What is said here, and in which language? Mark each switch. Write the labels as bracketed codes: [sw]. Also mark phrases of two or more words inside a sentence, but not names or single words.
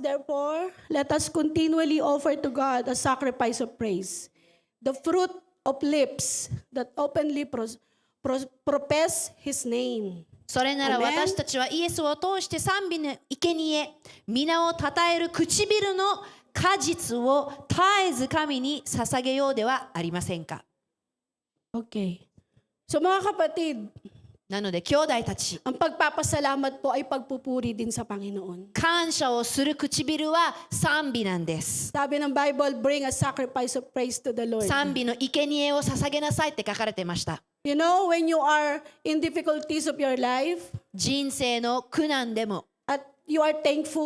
[en] therefore, let us continually offer to God a sacrifice of praise, the fruit of lips that openly profess His name. [ja] それなら [en] Amen. [ja] 私たちはイエスを通して賛美の生贄、皆をたたえる唇の果実を絶えず神に捧げようではありませんか。 [tl] Okay. So mga kapatid, [ja] なので兄弟たち、 [tl] ang pagpapasalamat po ay pagpupuri din sa Panginoon. [ja] 感謝をする唇は賛美なんです。 [tl] Sabi ng Bible, [en] bring a sacrifice of praise to the Lord. [ja] 賛美の生贄を捧げなさいって書かれてました。 [en] You know, when you are in difficulties of your life, [ja] 人生の苦難でも、 [en] at you are thankful,